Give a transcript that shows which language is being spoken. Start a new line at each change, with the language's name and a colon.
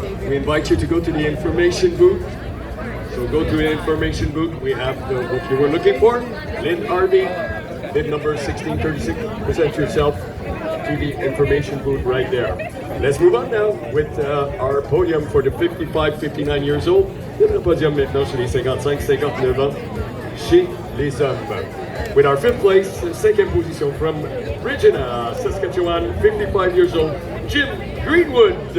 English: We invite you to go to the information booth. So go to the information booth. We have what you were looking for. Lynn Harvey, bib number 1636. Present yourself to the information booth right there. Let's move on now with our podium for the 55, 59 years old.
French: Le podium maintenant chez les 55, 59 ans, chez les hommes.
English: With our fifth place, second position from Regina, Saskatchewan, 55 years old, Jim Greenwood.